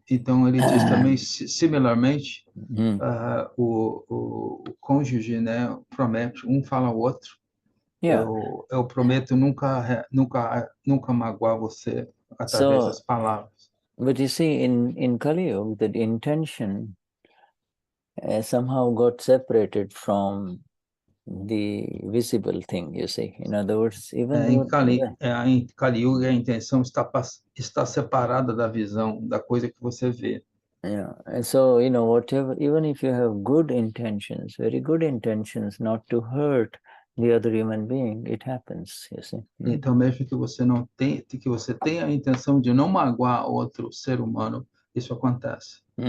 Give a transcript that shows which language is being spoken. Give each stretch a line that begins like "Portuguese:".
Portuguese: Então ele diz também, similarmente, o cônjuge, né, promete, fala ao outro. Eu prometo nunca magoar você através das palavras.
English: But you see, in Kali Yuga, the intention somehow got separated from the visible thing, you see. In other words, even
Portuguese: em Kali Yuga, a intenção está separada da visão, da coisa que você vê.
English: Yeah, and so, whatever, even if you have good intentions, very good intentions, not to hurt the other human being, it happens, you see.
Portuguese: Então, mesmo que você tenha a intenção de não magoar outro ser humano, isso acontece.